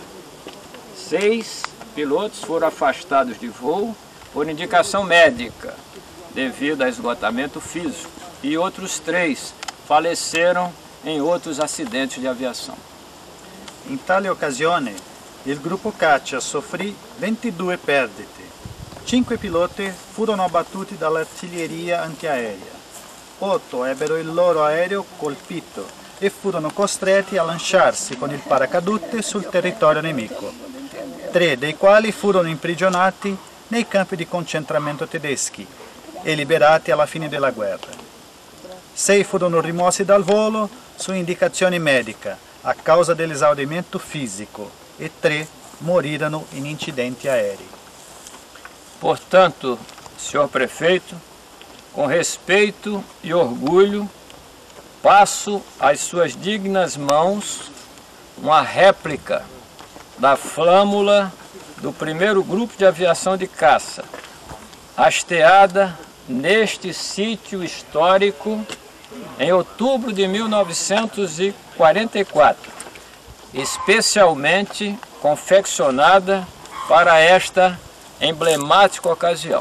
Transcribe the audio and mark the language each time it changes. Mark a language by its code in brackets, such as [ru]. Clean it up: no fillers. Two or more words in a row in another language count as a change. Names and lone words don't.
[pt] 6 pilotos foram afastados de voo por indicação médica, devido a esgotamento físico, e outros 3 faleceram em outros acidentes de aviação. [it] In tale occasione, il gruppo caccia soffrì 22 perdite. 5 piloti furono abbattuti dall'artiglieria antiaerea. 8 ebbero il loro aereo colpito e furono costretti a lanciarsi con il paracadute sul territorio nemico, 3 dei quali furono imprigionati nei campi di concentramento tedeschi e liberati alla fine della guerra. 6 furono rimossi dal volo su indicazione medica a causa dell'esaurimento fisico e 3 morirono in incidenti aerei. [pt] Portanto, senhor prefeito, com respeito e orgulho, passo às suas dignas mãos uma réplica da flâmula do primeiro grupo de aviação de caça, hasteada neste sítio histórico em outubro de 1944, especialmente confeccionada para esta emblemática ocasião.